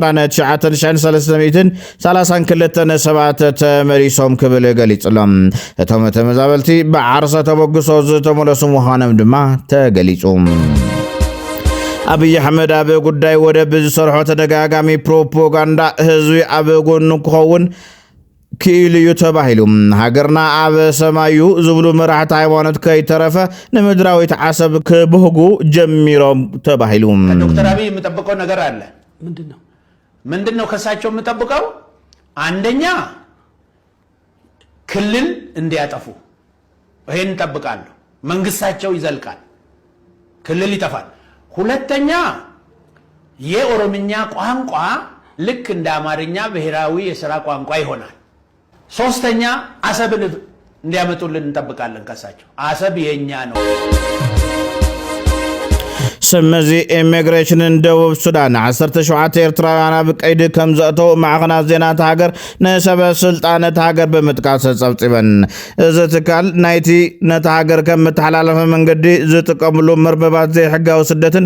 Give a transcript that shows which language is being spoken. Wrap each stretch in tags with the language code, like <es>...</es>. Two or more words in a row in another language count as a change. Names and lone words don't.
<ti>29,332 ሰባት ተመሊሶም ክብል ገሊጽሎም እቶም ተመዛበልቲ ብዓርሰ ተበግሶ ዝተመለሱ ምዃኖም ድማ ተገሊጹ አብይ አህመድ አብ ጉዳይ ወደ ብዙ ሰርሖ ተደጋጋሚ ፕሮፓጋንዳ ህዝቢ አብ ጎኑ ክኸውን ክኢልዩ ተባሂሉም ሃገርና አብ ሰማዩ ዝብሉ መራሕቲ ሃይማኖት ከይተረፈ ንምድራዊት ዓሰብ ክብህጉ ጀሚሮም ተባሂሉም</ti> <am>ዶክተር አብይ የምጠብቀው ነገር አለ ምንድነው ከሳቸው የምጠብቀው አንደኛ ክልል እንዲያጠፉ ይሄን እንጠብቃለሁ መንግስታቸው ይዘልቃል ክልል ይጠፋል ሁለተኛ የኦሮምኛ ቋንቋ ልክ እንደ አማርኛ ብሔራዊ የሥራ ቋንቋ ይሆናል ሶስተኛ አሰብን እንዲያመጡልን እንጠብቃለን ከሳቸው አሰብ የኛ ነው</am> <ti>ስምዚ ኢሚግሬሽን ደቡብ ሱዳን 17 ኤርትራውያን ኣብ ቀይዲ ከም ዘእተው ማዕኸናት ዜናት ሃገር ንሰበ ስልጣነት ሃገር ብምጥቃስ ፀብፂበን እዚ ትካል ናይቲ ነቲ ሃገር ከም መተሓላለፈ መንገዲ ዝጥቀምሉ መርበባት ዘይሕጋዊ ስደትን</ti>